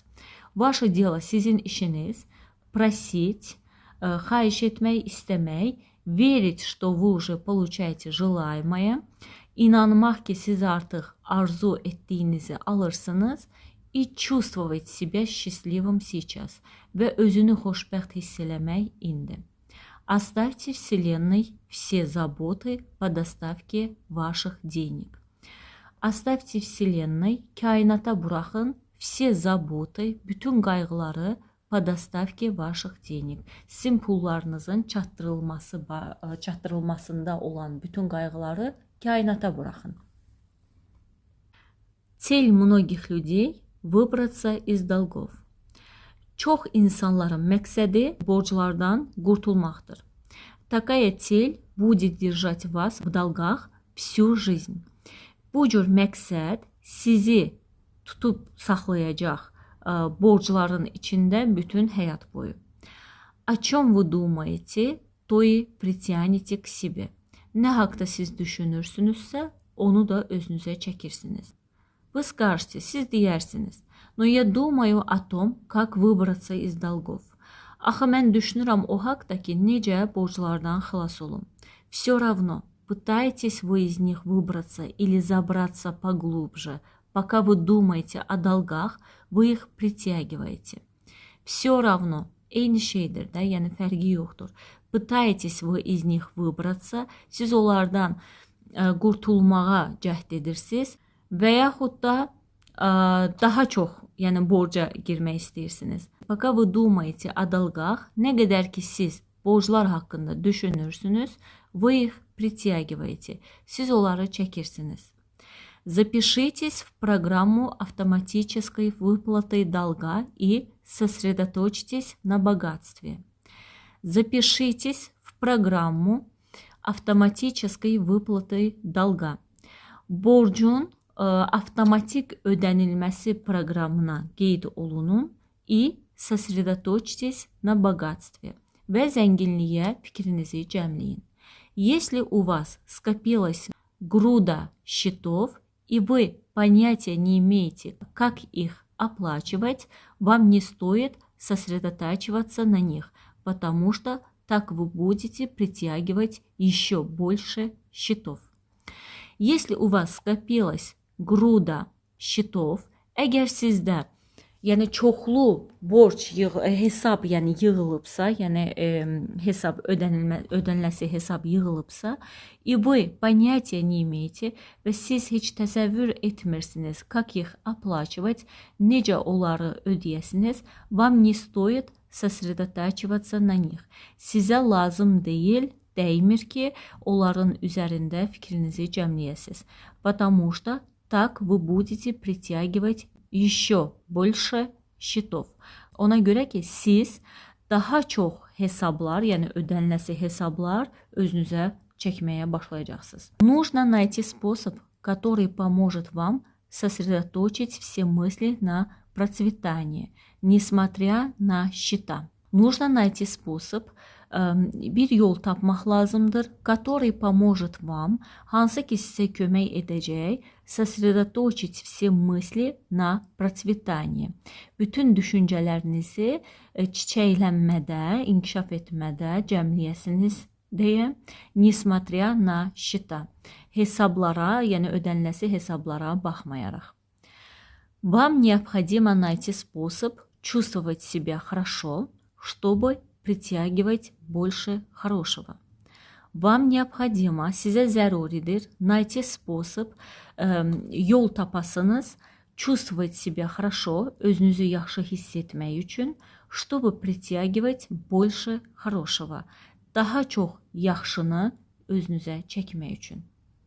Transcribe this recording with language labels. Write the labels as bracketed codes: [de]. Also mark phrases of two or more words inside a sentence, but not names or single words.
[ru] Ваше дело, [az] sizin işiniz просить, xahiş etmək, istəmək, [ru] верить, что вы уже получаете желаемое, [az] inanmaq ki, siz artıq arzu etdiyinizi alırsınız [ru] и чувствовать себя счастливым сейчас [az] və özünü xoşbəxt hiss eləmək indi. [ru] Оставьте Вселенной все заботы по доставке ваших денег. Оставьте Вселенной, [az] kainata buraxın [ru] все заботы, [az] bütün qayğıları [ru] по доставке ваших денег. [az] Sizin pullarınızın çatdırılmasında olan bütün qayğıları kainata buraxın. [ru] Цель многих людей выбраться из долгов. [az] Çox insanların məqsədi borclardan qurtulmaqdır. [ru] Такая цель будет держать вас в долгах всю жизнь. [az] Bu cür məqsəd sizi tutub saxlayacaq borcların içində bütün həyat boyu. [ru] О чем вы думаете, то и притянете к себе. [az] Nə haqda siz düşünürsünüzsə, onu da özünüzə çəkirsiniz. [ru] Вы скажете, [az] siz deyərsiniz. [ru] Но я думаю о том, как выбраться из долгов. [az] Axı mən düşünürəm o haqda ki, necə borclardan xilas olum. [ru] Все равно, пытаетесь вы из них выбраться или забраться поглубже. Пока вы думаете о долгах, вы их притягиваете. Все равно, [az] eyni şeydir də, yəni fərqi yoxdur. [ru] Pıtayetесь вы из них выбраться, [az] siz onlardan qurtulmağa cəhd edirsiniz və yaxud da daha çox, yəni borca girmək istəyirsiniz. [ru] Пока вы думаете о долгах, [az] nə qədər ki siz borclar haqqında düşünürsünüz, [ru] вы их притягиваете, [az] siz onları çəkirsiniz. [ru] Запишитесь в программу автоматической выплаты долга и сосредоточьтесь на богатстве. Запишитесь в программу автоматической выплаты долga. [az] Borcun avtomatik ödənilməsi proqramına qeyd olunun [ru] и сосредоточьтесь на богатстве. [az] Və zənginliyə fikrinizi cəmləyin. [ru] Если у вас скопилась груда счетов, и вы понятия не имеете, как их оплачивать, вам не стоит сосредотачиваться на них, потому что так вы будете притягивать еще больше счетов. Если у вас скопилась груда счетов, [az] əgər sizdə yəni çoxlu borc hesab yəni yığılıbsa, yəni hesab ödəniləsi hesab yığılıbsa, [ru] и вы понятия не имеете [az] və siz heç təsəvvür etmirsiniz, [ru] как их оплачивать, [az] necə onları ödəyəsiniz, [ru] вам не стоит сосредотачиваться на них. [az] Sizə lazım deyil, dəymir ki, onların üzərində fikrinizi cəmləyəsiniz. [ru] Потому что так вы будете притягивать еще больше счетов. [az] Ona görə ki, siz daha çox hesablar, yəni ödəniləsi hesablar özünüzə çəkməyə başlayacaqsınız. [ru] Нужно найти способ, который поможет вам сосредоточить все мысли на процветание, несмотря на счета. Нужно найти способ, [az] bir yol tapmaq lazımdır, [ru] который поможет вам, [az] hansı ki sizə kömək edəcək, [ru] сосредоточить все мысли на процветание. [az] Bütün düşüncələrinizi çiçəklənmədə, inkişaf etmədə cəmləyəsiniz deyə, [ru] несмотря на счета. [az] Hesablara, yəni ödəniləsi hesablara baxmayaraq. [ru] Вам необходимо найти способ чувствовать себя хорошо, чтобы притягивать больше хорошего. Вам необходимо, [az] sizə zəruridir, [ru] найти способ, [az] yol tapasınız, [ru] чувствовать себя хорошо, [az] özünüzü yaxşı hiss etmək üçün, [ru] чтобы притягивать больше хорошего. [az] Daha çox yaxşını özünüzə çəkmək üçün.